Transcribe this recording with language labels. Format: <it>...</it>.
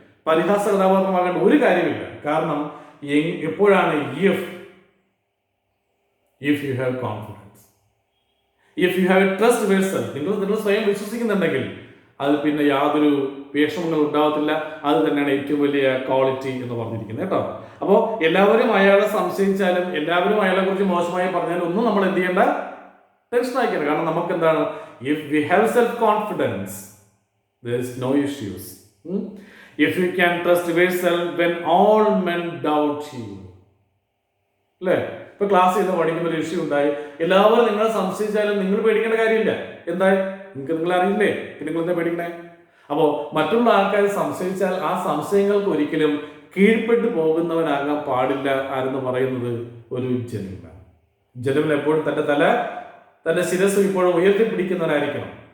<ml>പരിഹാസ കഥാപാത്രമാകേണ്ട ഒരു കാര്യമില്ല. കാരണം എപ്പോഴാണ്</ml> <en>if you have confidence, if you have trust your self,</en> <ml>നിങ്ങൾ സ്വയം വിശ്വസിക്കുന്നുണ്ടെങ്കിൽ അത് പിന്നെ യാതൊരു വിഷമങ്ങളും ഉണ്ടാവത്തില്ല. അത് തന്നെയാണ് ഏറ്റവും വലിയ ക്വാളിറ്റി എന്ന് പറഞ്ഞിരിക്കുന്നത് കേട്ടോ. അപ്പോൾ എല്ലാവരും അയാളെ സംശയിച്ചാലും എല്ലാവരും അയാളെ കുറിച്ച് മോശമായി പറഞ്ഞാലും ഒന്നും നമ്മൾ എന്ത് ചെയ്യേണ്ട, ടെൻഷൻ ആക്കിയത്. കാരണം നമുക്ക് എന്താണ്,</ml> <en>If we have self confidence there is no issues. If you can trust yourself when all men doubt you.</en> <ml>അല്ലേ? ഇപ്പൊ ക്ലാസ് ചെയ്ത് പഠിക്കുന്ന ഒരു ഇഷ്യൂ ഉണ്ടായി, എല്ലാവരും നിങ്ങളെ സംശയിച്ചാലും നിങ്ങൾ പേടിക്കേണ്ട കാര്യമില്ല. എന്തായി നിങ്ങൾ അറിയില്ലേ, നിങ്ങൾ എന്താ പേടിക്കണേ? അപ്പോൾ മറ്റുള്ള ആൾക്കാർ സംശയിച്ചാൽ ആ സംശയങ്ങൾക്ക് ഒരിക്കലും കീഴ്പ്പെട്ടു പോകുന്നവനാകാൻ പാടില്ല. ആരെന്ന് പറയുന്നത് ഒരു ജെന്റിൽമാൻ. ജെന്റിൽമാൻ എപ്പോഴും തന്റെ ശിരസ് ഇപ്പോഴും ഉയർത്തിപ്പിടിക്കുന്നവനായിരിക്കണം.</ml>